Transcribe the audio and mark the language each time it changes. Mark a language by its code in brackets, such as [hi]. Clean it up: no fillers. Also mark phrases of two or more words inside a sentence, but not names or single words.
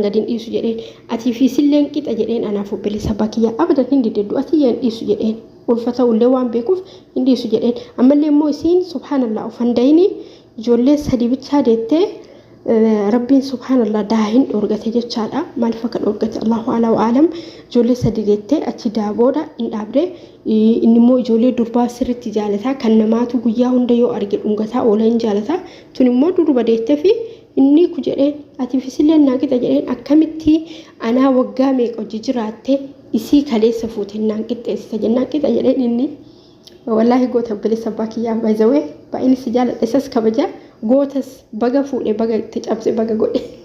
[om] gadin dhiisu jedheen ati fi silleen qixa jedheen anaaf obboleessa abbaa kiyyaa abadan hin dideddu ati yan dhiisu jedheen ulfata ullee waan beekuuf hin dhiisu jedheen ammallee immoo isiin subhanallah ufandayni ijoollee sadii bichaa deettee rabbiin subhanallah daahin dhorgate jechaadha maaliif akka dhorgate [ar] الله أعلى وأعلم [om] ijoollee sadii deettee achi daabooda hin dhaabde inni immoo ijoollee durbaa sirritti jaalataa kan namaatu guyyaa hunda yoo arge dhungataa oola hin jaalataa tun immoo durba deettee fi inni ku jedheen ati fi silleen naa qixa jedheen akkamitti anaa waggaa meeqa hojii jiraatte isii kaleessa fuute naan qixxeessita jennaan qixa jedheen inni wallahi goota obboleessa abbaa kiyyaa baay'ee baay'inni si jaaladha isas kabaja gootas baga fuudhe baga itti cabse baga godhe